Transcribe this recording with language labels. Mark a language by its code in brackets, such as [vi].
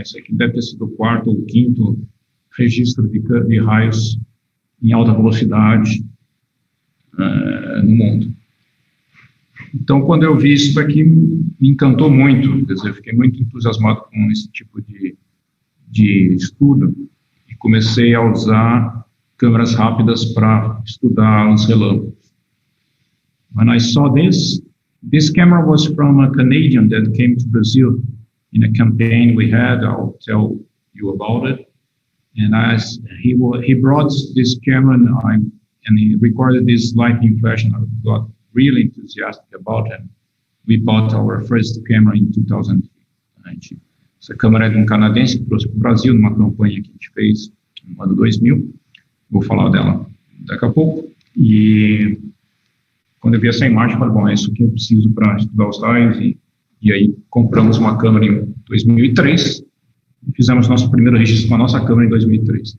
[pt] Esse aqui deve ter sido o 4º ou 5º registro de raios em alta velocidade no mundo. Então, quando eu vi isso daqui, me encantou muito, quer dizer, fiquei muito entusiasmado com esse tipo de estudo e comecei a usar câmeras rápidas para estudar os relâmpagos. [en] When I saw this camera was from a Canadian that came to Brazil in a campaign we had. I'll tell you about it. And he brought this camera and he recorded this lightning flash, and I got really enthusiastic about it. We bought our first camera in 2000. [pt] Essa câmera é de um canadense que trouxe para o Brasil numa campanha que a gente fez no ano 2000. Vou falar dela daqui a pouco. E quando eu vi essa imagem, eu falei, bom, é isso que eu preciso para estudar os raios. E aí compramos uma câmera em 2003 e fizemos nosso primeiro registro com a nossa câmera em 2003.